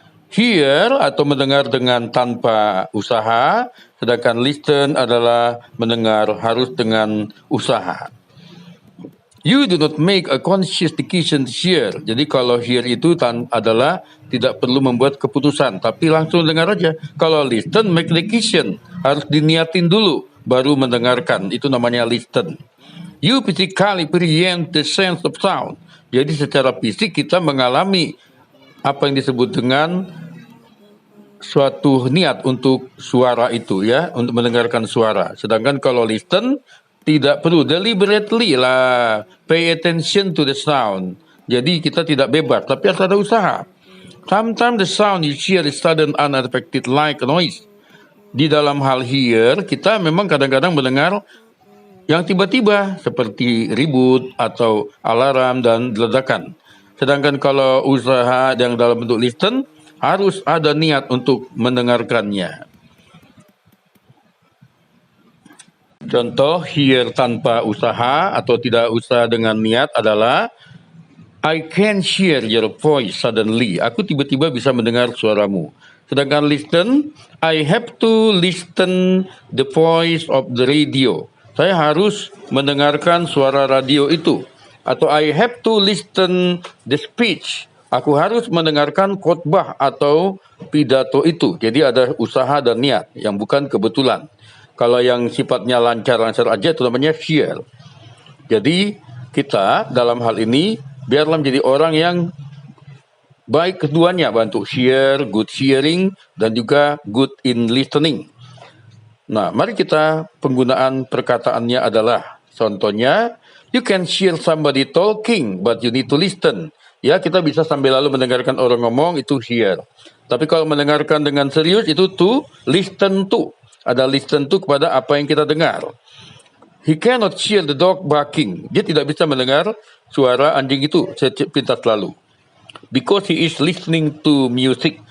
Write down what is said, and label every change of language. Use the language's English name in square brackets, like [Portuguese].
[Indonesian] Hear atau mendengar dengan tanpa usaha, sedangkan listen adalah mendengar harus dengan usaha. [English] You do not make a conscious decision hear. [Indonesian] Jadi kalau hear itu adalah tidak perlu membuat keputusan, tapi langsung dengar aja. Kalau listen, [English] make decision. [Indonesian] Harus diniatin dulu, baru mendengarkan. Itu namanya listen. [English] You physically experience the sense of sound. [Indonesian] Jadi secara fisik kita mengalami apa yang disebut dengan suatu niat untuk suara itu ya, untuk mendengarkan suara. Sedangkan kalau listen, tidak perlu deliberately lah, [English] pay attention to the sound. [Indonesian] Jadi kita tidak bebas, tapi harus ada usaha. [English] Sometimes the sound you hear is sudden unexpected like a noise. [Indonesian] Di dalam hal hear, kita memang kadang-kadang mendengar yang tiba-tiba seperti ribut atau alarm dan ledakan. Sedangkan kalau usaha yang dalam bentuk listen, harus ada niat untuk mendengarkannya. Contoh hear tanpa usaha atau tidak usaha dengan niat adalah [English] I can hear your voice suddenly. [Indonesian] Aku tiba-tiba bisa mendengar suaramu. Sedangkan [English] listen, I have to listen the voice of the radio. [Indonesian] Saya harus mendengarkan suara radio itu. Atau [English] I have to listen the speech. [Indonesian] Aku harus mendengarkan khotbah atau pidato itu. Jadi ada usaha dan niat yang bukan kebetulan. Kalau yang sifatnya lancar-lancar aja itu namanya hear. Jadi kita dalam hal ini biarlah menjadi orang yang baik keduanya, bantu hear, [English] good hearing, [Indonesian] dan juga [English] good in listening. [Indonesian] Nah, mari kita penggunaan perkataannya adalah, contohnya, [English] you can hear somebody talking, but you need to listen. [Indonesian] Ya, kita bisa sambil lalu mendengarkan orang ngomong, itu hear. Tapi kalau mendengarkan dengan serius, itu [English] to listen to. [Indonesian] Ada listen to kepada apa yang kita dengar. [English] He cannot hear the dog barking. [Indonesian] Dia tidak bisa mendengar suara anjing itu sepintas lalu. [English] Because he is listening to music.